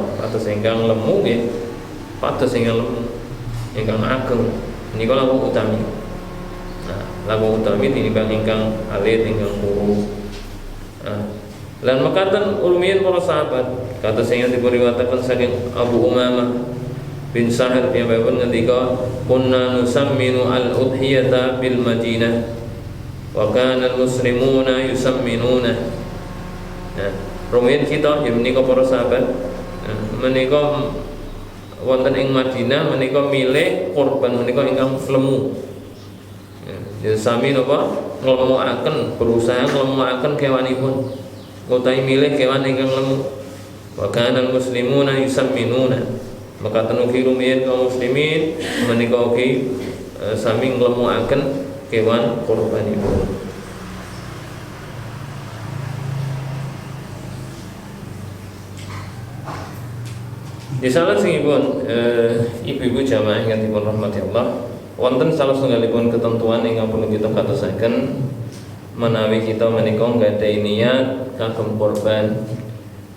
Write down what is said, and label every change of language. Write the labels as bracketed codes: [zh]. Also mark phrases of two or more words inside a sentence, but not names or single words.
[jv] Pados ingkang lemu nggih. Pados ingkang lemu, ingkang ageng menika langkung utami. Nah, langkung utami tinimbang ingkang alit, ingkang kuru. Lan mekaten ulmiyin para sahabat kados ingkang dipun riwayataken saking Abu Umamah bin Sahal piyambakipun ngendika [ar] كنا نسمن الأضحية بالمدينة وكان المسلمون يسمنون. [jv] Nah, rumiyin kita ya menika para sahabat menika wonten ing Madinah menika milih kurban menika ingkang lemu. Ya sami napa nglemuaken berusaha nglemuaken kewanipun. Utawi milih kewan ingkang lemu. [ar] وكان المسلمون يسمنون. [jv] Maka tenugi rumiyin kaum muslimin menika ugi sami nglemuaken kewan kurbanipun. Di salajengipun ibu-ibu jamaah ingkang dipun rahmati Allah, wonten salah setunggalipun ketentuan ingkang perlu kita katosaken menawi kita menika nggadahi niat kagem kurban